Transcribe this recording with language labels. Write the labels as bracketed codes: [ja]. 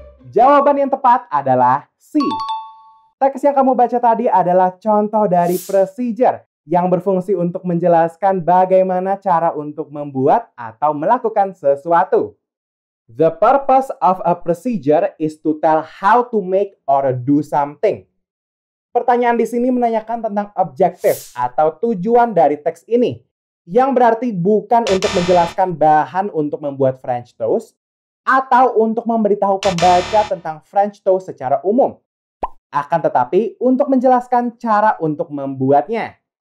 [id] Jawaban yang tepat adalah C. Teks yang kamu baca tadi adalah contoh dari procedure yang berfungsi untuk menjelaskan bagaimana cara untuk membuat atau melakukan sesuatu. [en] The purpose of a procedure is to tell how to make or do something. [id] Pertanyaan di sini menanyakan tentang objektif atau tujuan dari teks ini, yang berarti bukan untuk menjelaskan bahan untuk membuat French toast atau untuk memberitahu pembaca tentang French toast secara umum. Akan tetapi untuk menjelaskan cara untuk membuatnya.